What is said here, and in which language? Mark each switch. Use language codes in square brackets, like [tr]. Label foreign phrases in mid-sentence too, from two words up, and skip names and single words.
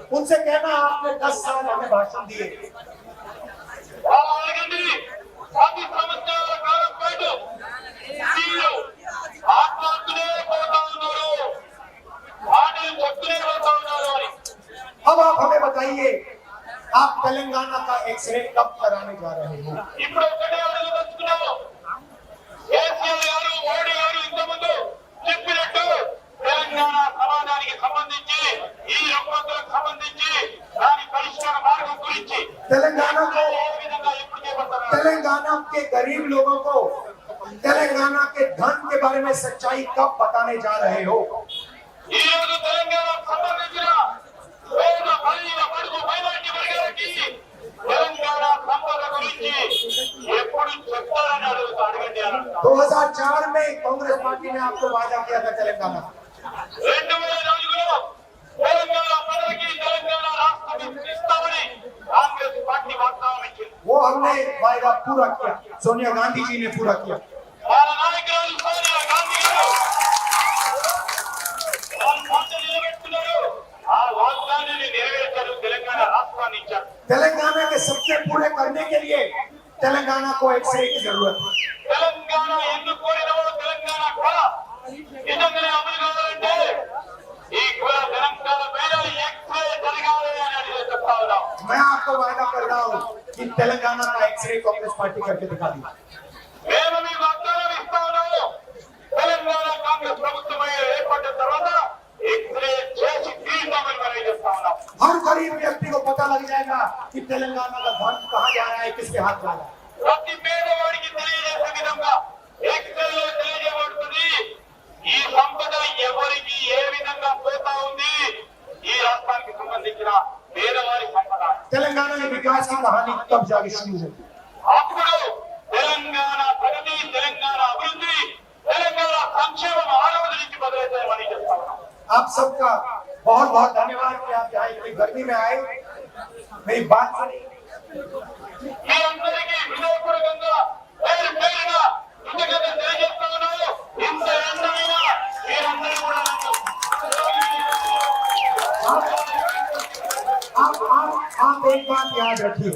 [hi] उनसे कहना आपने 10 साल हमें भाषण दिए, [te] వాళ్ళు అడగండి 10 సంవత్సరాల కాలం పాటు మీరు ఆత్మహత్యలే పోతా ఉన్నారు, మాటలు చెప్తూనే పోతా ఉన్నారు అని. [hi] अब आप हमें बताइए आप तेलंगाना का एक्सरे कब कराने जा रहे हो? [te] ఇప్పుడు ఒకటే అడగదలుచుకున్నాము, కేసీఆర్ గారు మోడీ గారు ఇంతకుముందు చెప్పినట్టు తెలంగాణ సమాజానికి సంబంధించి ఈ రుగ్మతలకు సంబంధించి దాని పరిష్కార మార్గం గురించి [hi] तेलंगाना को, [te] ఏ విధంగా ఎప్పుడు చేపడతారు? [hi] तेलंगाना के गरीब लोगों को तेलंगाना के धन के बारे में सच्चाई कब बताने जा रहे हो? [te] ఈ రోజు తెలంగాణకు సంబంధించిన పేద బలహీన బడుగు మైనారిటీ వర్గాలకి తెలంగాణ సంపద గురించి ఎప్పుడు చెప్తారని అడగండి అని అంటున్నాం. [hi] 2004 में कांग्रेस पार्टी ने आपको वादा किया था तेलंगाना, [te] 2004లో తెలంగాణ ప్రజలకి తెలంగాణ రాష్ట్రం ఇస్తామని కాంగ్రెస్ పార్టీ వాగ్దానం ఇచ్చింది. [hi] वो हमने वायदा पूरा किया, सोनिया गांधी जी ने पूरा किया। [te] వాళ్ళ నాయకురాలు సోనియా గాంధీ గారు వాళ్ళ మాట నిలబెట్టుకున్నారు, ఆ వాగ్దానాన్ని నెరవేర్చారు, తెలంగాణ రాష్ట్రాన్ని ఇచ్చారు. [hi] तेलंगाना के सपने पूरे करने के लिए तेलंगाना को एक्सरे की जरूरत है। [te] తెలంగాణ ఎందుకు కోరినవో తెలంగాణ కూడా నిజంగానే అమలు కావాలంటే ఈ కూడా తెలంగాణ పైన ఎక్స్రే జరగాలి అని అడిగి చెప్తా ఉన్నాం. [hi] मैं आपको वायदा कर रहा हूँ कि तेलंगाना का एक्सरे कांग्रेस पार्टी करके दिखा दी। [te] మేము మీకు వాగ్దానం ఇస్తా ఉన్నాము, తెలంగాణ కాంగ్రెస్ ప్రభుత్వం ఏర్పడిన తర్వాత ఎక్స్రే చేసి తీర్చామని మనం చెప్తా ఉన్నాం. [hi] हर गरीब व्यक्ति को पता लग जाएगा कि तेलंगाना का धन कहाँ जा रहा है, किसके हाथ जा रहा है। [te] ప్రతి పేదవాడికి తెలియజేసే విధంగా ఎక్స్రేలో తెలియజేయబడుతుంది ఈ సంపద ఎవరికి ఏ విధంగా పోతా ఉంది, ఈ రాష్ట్రానికి సంబంధించిన పేదవారి సంపద. [hi] तेलंगाना के विकास की कहानी तब जाके शुरू होगी। [te] అప్పుడు తెలంగాణ ప్రగతి, తెలంగాణ అభివృద్ధి, తెలంగాణ సంక్షేమం ఆరవది నుంచి మొదలవుతాయని చెప్తా ఉన్నాం. [hi] आप सबका बहुत बहुत धन्यवाद कि आप यहाँ इतनी गर्मी में आए, मेरी बात सुनी। [te] మీ అందరికీ హృదయపూర్వకంగా పేరు పేరున కృతజ్ఞతలు తెలియజేస్తా ఉన్నాను. ఇంత ఎండైనా మీరందరూ కూడా [hi] आप एक बात याद रखिए,